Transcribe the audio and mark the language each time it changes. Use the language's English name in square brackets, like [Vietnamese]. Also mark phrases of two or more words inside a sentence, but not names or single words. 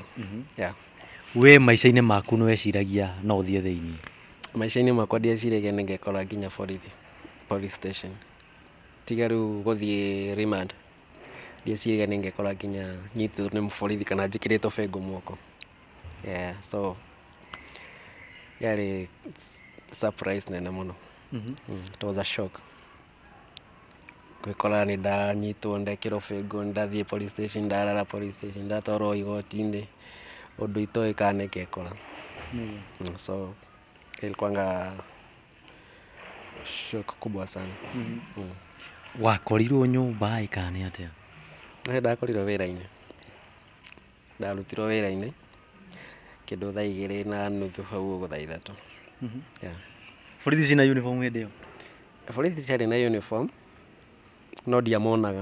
[English] Yeah. [Kikuyu] We maica-inĩ maku nĩ weciragia no ũthiĩ thĩinĩ? Maica-inĩ makwa ndieciragia nĩ ngekora nginya [English] police station, [Kikuyu] tiga rĩu gũthiĩ remand. Ndieciragia nĩ ngekora nginya nyitwo nĩ mũborithi kana njĩkĩrĩtwo bengo moko. Yeah, so yarĩ surprise nene muno. [English] It was a shock. [Kikuyu] Gwĩkora nĩ ndanyitwo ndekĩrwo bengo, ndathiĩ [English] police station, [Kikuyu] ndarara [English] police station, [Kikuyu] ndatwarwo igoti-inĩ, ũndũ itoĩ kana nĩ ngekora. [Swahili] So ilikuwanga shock kubwa sana. [Kikuyu] Wakorirwo nyũmba ĩka nĩ atĩa? Ndakorirwo wĩra-inĩ. Ndarutirwo wĩra-inĩ kĩndũ thaa 2:30 hau ũguo thaa 3. [English] Yeah. [Kikuyu] Borithi ciĩna uniform hĩndĩ ĩyo? Borithi ciarĩ na uniform no ndiamonaga.